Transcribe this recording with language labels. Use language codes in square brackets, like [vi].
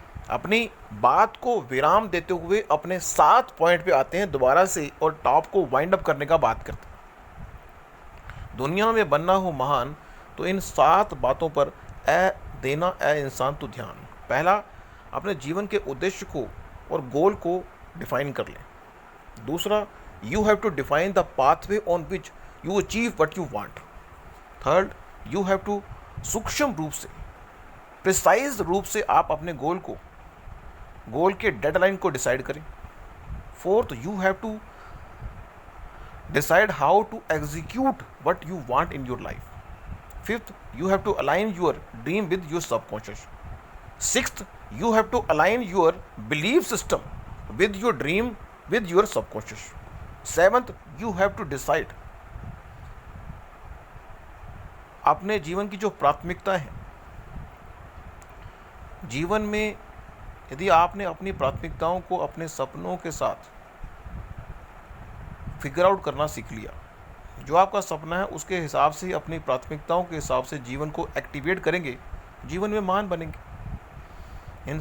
[hi] अपनी बात को विराम देते हुए अपने 7 पॉइंट पे आते हैं दोबारा से, और टॉप को वाइंड अप करने का बात करते हैं। दुनिया में बनना हो महान तो इन 7 बातों पर देना इंसान तो ध्यान। पहला, अपने जीवन के उद्देश्य को और गोल को डिफाइन कर लें। दूसरा, [en] you have to define the pathway on which you achieve what you want. Third, you have to [hi] सूक्ष्म रूप से, प्रिसाइज रूप से आप अपने गोल के डेडलाइन को डिसाइड करें। [en] Fourth, you have to decide how to execute what you want in your life. Fifth, you have to align your dream with your subconscious. Sixth, you have to align your belief system with your dream with your subconscious. Seventh, you have to decide [hi] अपने जीवन की जो प्राथमिकता है जीवन में, यदि आपने अपनी प्राथमिकताओं को अपने सपनों के साथ फिगर आउट करना सीख लिया, जो आपका सपना है उसके हिसाब से अपनी प्राथमिकताओं के हिसाब से जीवन को एक्टिवेट करेंगे, जीवन में महान बनेंगे।